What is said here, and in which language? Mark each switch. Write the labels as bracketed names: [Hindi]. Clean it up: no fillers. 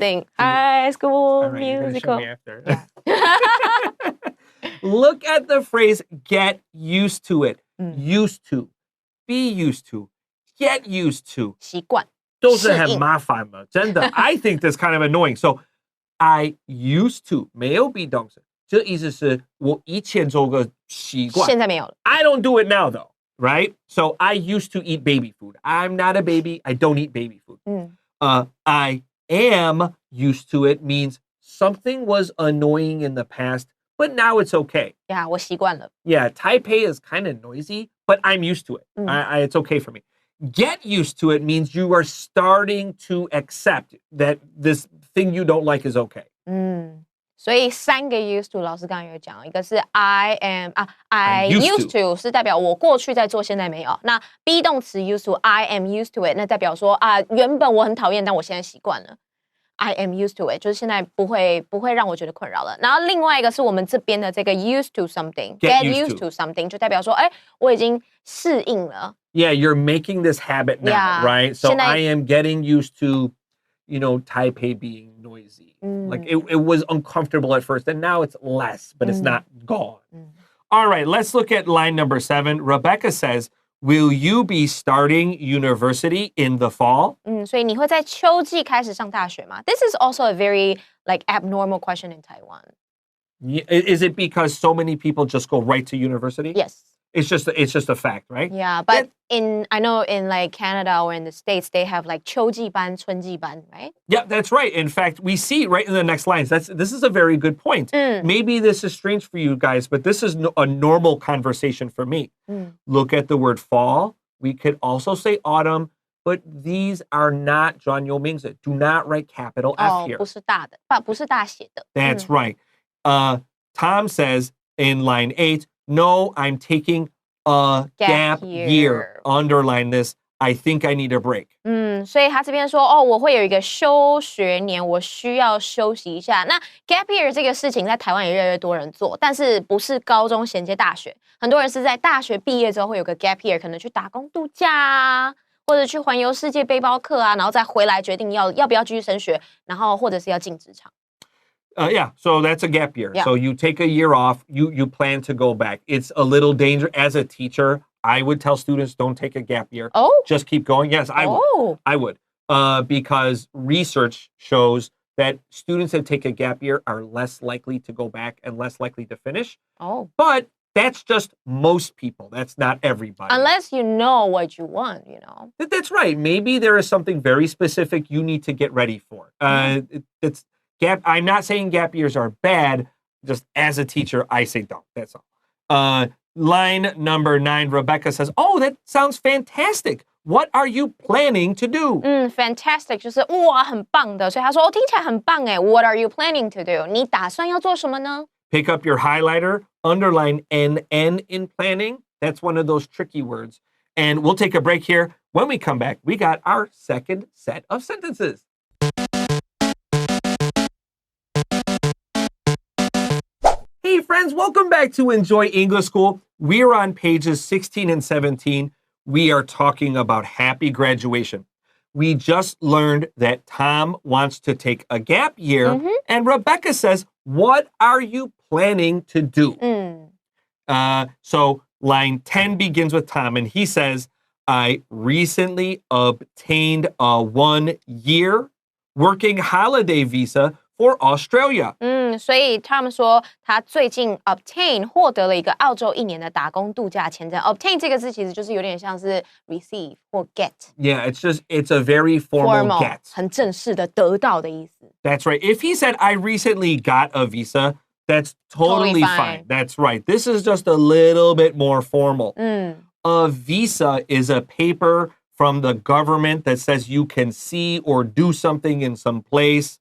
[English] thing. High School All right, you're gonna show Musical. me after. Look at the phrase get used to it. Used to. Be used to. Get used to. [Chinese] 习惯。都是很麻烦了，真的。 [English] I think that's kind of annoying. [Chinese] So I used to 没有 be 动词，这意思是我以前做个习惯。现在没有了。 [English] I don't do it now though, right? So I used to eat baby food. I'm not a baby. I don't eat baby food. I am used to it means something was annoying in the past, but now it's okay. Yeah, [Chinese] 我习惯了。 [English] Yeah, Taipei is kind of noisy, but I'm used to it. It's okay for me. Get used to it means you are starting to accept that this thing you don't like is okay. [Chinese] 所以3个 used to 老师刚刚有讲，一个是 I used to 是代表我过去在做，现在没有。那 be 动词 used to [English] I am used to it [Chinese] 那代表说原本我很讨厌，但我现在习惯了。 [English] I am used to it [Chinese] 就是现在不会让我觉得困扰了。然后另外一个是我们这边的这个 [English] used to something get used to something [Chinese] 就代表说我已经适应了。 [English] Yeah, you're making this habit now, Yeah. right? So [Chinese] 现在 [English] I am getting used to, Taipei being noisy. Like it was uncomfortable at first, and now it's less, but it's not gone. All right, let's look at line number 7. Rebecca says, will you be starting university in the fall? [Chinese] 所以你会在秋季開始上大學嗎？ [English] This is also a very abnormal question in Taiwan. Is it because so many people just go right to university? Yes. It's just a fact, right? Yeah, but I know in Canada or in the States, they have 秋季班、春季班, right? Yeah, that's right. In fact, we see right in the next lines. This is a very good point. Maybe this is strange for you guys, but this is a normal conversation for me. Look at the word fall. We could also say autumn, but these are not 专有名詞. Do not write capital F here. [Chinese] 不是大寫的. [English] That's right. Tom says in line 8, no, I'm taking a gap year. Underline this. I think I need a break. [Chinese] 所以他这边说我会有一个休学年，我需要休息一下。那 gap year 这个事情在台湾也越来越多人做，但是不是高中衔接大学，很多人是在大学毕业之后会有个 gap year， 可能去打工度假啊，或者去环游世界背包客啊，然后再回来决定要不要继续升学，然后或者是要进职场。 [English] Yeah, so that's a gap year. Yeah. So you take a year off, you plan to go back. It's a little dangerous. As a teacher, I would tell students don't take a gap year. Oh. Just keep going. Yes, I would. I would. Because research shows that students that take a gap year are less likely to go back and less likely to finish. Oh. But that's just most people. That's not everybody. Unless you know what you want, That's right. Maybe there is something very specific you need to get ready for. I'm not saying gap years are bad. Just as a teacher, I say don't. That's all. Line number 9, Rebecca says, oh, that sounds fantastic. What are you planning to do? [Chinese] Fantastic 就是哇很棒的，所以他说听起来很棒哎。 [English] What are you planning to do? [Chinese] 你打算要做什么呢？ [English] Pick up your highlighter, underline NN in planning. That's one of those tricky words. And we'll take a break here. When we come back, we got our second set of sentences. Hey friends, welcome back to Enjoy English School. We're on pages 16 and 17. We are talking about happy graduation. We just learned that Tom wants to take a gap year, and Rebecca says, what are you planning to do? So line 10 begins with Tom, and he says, I recently obtained a 1-year working holiday visa for Australia. [Chinese] 所以他们说他最近 obtain 获得了一个澳洲1年的打工度假签证。 obtain 这个字其实就是有点像是 receive 或 get. [English] Yeah, it's a very formal get. [Chinese] 很正式的得到的意思。 [English] That's right. If he said, I recently got a visa, that's totally fine. That's right. This is just a little bit more formal. a visa is a paper from the government that says you can see or do something in some place.